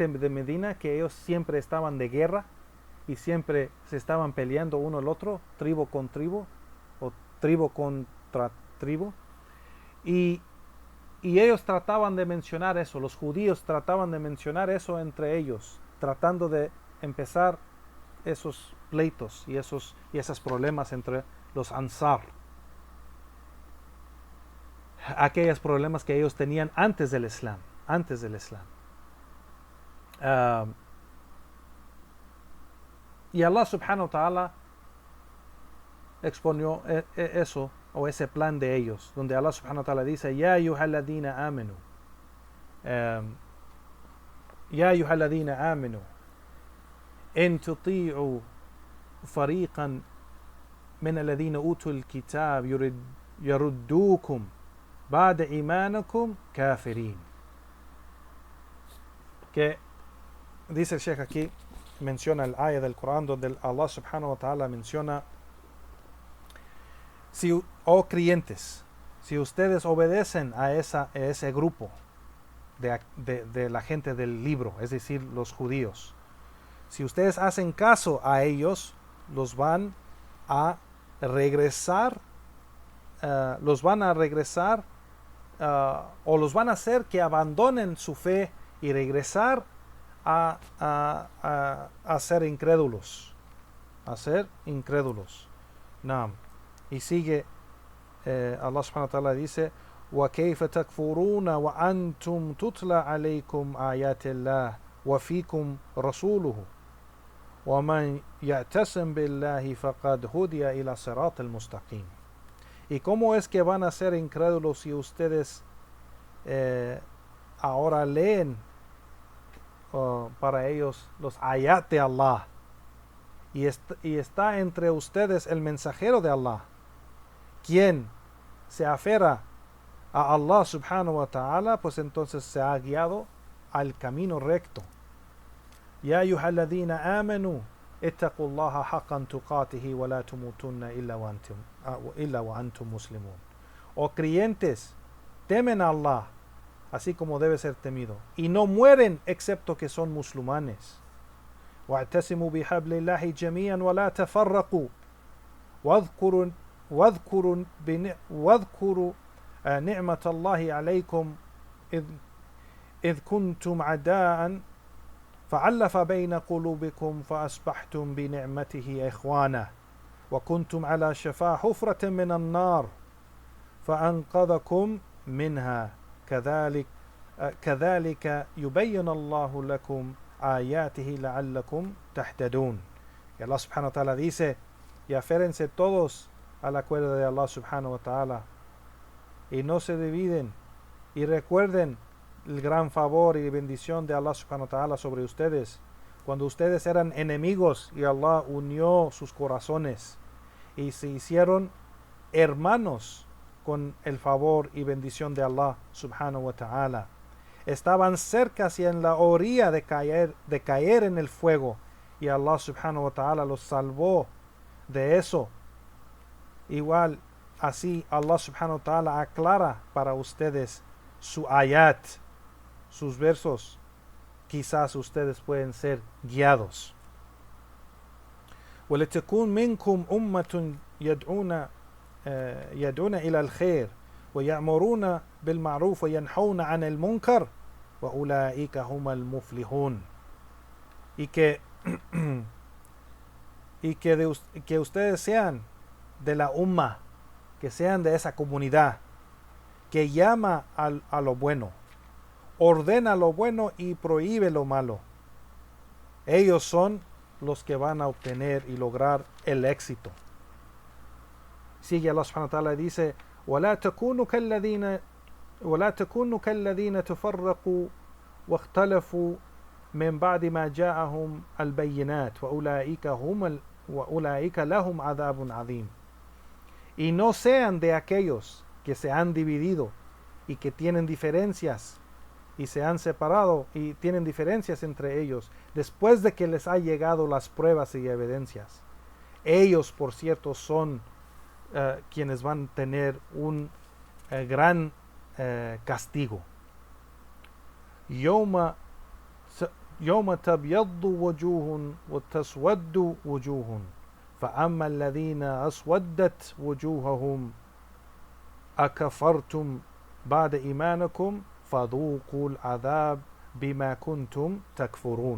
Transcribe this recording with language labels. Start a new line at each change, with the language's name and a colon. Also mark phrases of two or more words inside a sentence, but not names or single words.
Spanish: de Medina, que ellos siempre estaban de guerra y siempre se estaban peleando uno al otro, tribu con tribu o tribu contra tribu, y ellos trataban de mencionar eso, los judíos trataban de mencionar eso entre ellos, tratando de empezar esos pleitos y esos problemas entre los Ansar, aquellos problemas que ellos tenían antes del Islam.
Arabic: Y الله سبحانه وتعالى
Spanish: exponió eso, o ese plan de ellos, donde
Arabic: الله سبحانه وتعالى dice, يا أيها الذين آمنوا يا أيها الذين آمنوا إن تطيعوا فريقا من الذين أوتوا الكتاب يردوكم بعد إيمانكم كافرين.
Spanish: Que dice el Sheikh aquí, menciona el ayah del Corán donde
Arabic: الله سبحانه وتعالى
Spanish: menciona, creyentes, si ustedes obedecen a ese grupo de la gente del libro, es decir, los judíos, si ustedes hacen caso a ellos, los van a regresar o los van a hacer que abandonen su fe y regresar a ser incrédulos. Naam. Y sigue,
Arabic: الله سبحانه وتعالى dice, وَكَيْفَ تَكْفُرُونَ وَأَنْتُمْ تُتْلَى عَلَيْكُمْ آيَاتِ اللَّهِ وَفِيكُمْ رَسُولُهُ وَمَنْ يَعْتَصِمْ بِاللَّهِ فَقَدْ هُدِيَ إِلَى صِرَاطِ الْمُسْتَقِيمِ.
Spanish: ¿Y cómo es que van a ser incrédulos si ustedes ahora leen para ellos los ayat de Allah y está entre ustedes el mensajero de Allah, quien se aferra a
Arabic: الله سبحانه وتعالى,
Spanish: pues entonces se ha guiado al camino recto?
Arabic: يا أيها الذين آمنوا اتقوا الله حق تقاته ولا تموتن إلا وأنتم مسلمون.
Spanish: O creyentes, temen a Allah así como debe ser temido y no mueren excepto que son musulmanes.
Arabic: واعتصموا بحبل الله جميعا ولا تفرقوا واذكروا نعمة الله عليكم إذ كنتم عداء فألف بين قلوبكم فأصبحتم بنعمته إخوانا وكنتم على شفا حفرة من النار فأنقذكم منها كذلك يبين الله لكم آياته لعلكم تهتدون.
Spanish: Y
Arabic: الله سبحانه وتعالى
Spanish: dice, y aférense todos a la cuerda de
Arabic: الله سبحانه وتعالى
Spanish: y no se dividen, y recuerden el gran favor y bendición de
Arabic: الله سبحانه وتعالى
Spanish: sobre ustedes cuando ustedes eran enemigos y Allah unió sus corazones y se hicieron hermanos con el favor y bendición de
Arabic: الله سبحانه وتعالى.
Spanish: Estaban cerca y en la orilla de caer en el fuego y
Arabic: الله سبحانه وتعالى
Spanish: los salvó de eso. Igual así
Arabic: الله سبحانه وتعالى
Spanish: aclara para ustedes su ayat, sus versos. Quizás ustedes pueden ser guiados.
Arabic: ولتكون منكم أمة يدعون إلى الخير ويأمرون بالمعروف وينهون عن المنكر وأولئك هم المفلحون.
Spanish: Y que ustedes sean de la umma, que sean de esa comunidad que llama a lo bueno, ordena lo bueno y prohíbe lo malo. Ellos son los que van a obtener y lograr el éxito. Sigue
Arabic: الله سبحانه وتعالى
Spanish: y dice:
Arabic: ولا تكونوا كالذين تفرقوا واختلفوا من بعد ما جاءهم البينات وأولئك لهم عذاب عظيم.
Spanish: Y no sean de aquellos que se han dividido y que tienen diferencias y se han separado y tienen diferencias entre ellos después de que les ha llegado las pruebas y evidencias. Ellos, por cierto, son quienes van a tener un gran castigo.
Arabic: يوم تبيض وجوه وتسود وجوه فأما الذين أسودت وجوههم أكفرتم بعد إيمانكم فذوقوا العذاب بما كنتم تكفرون.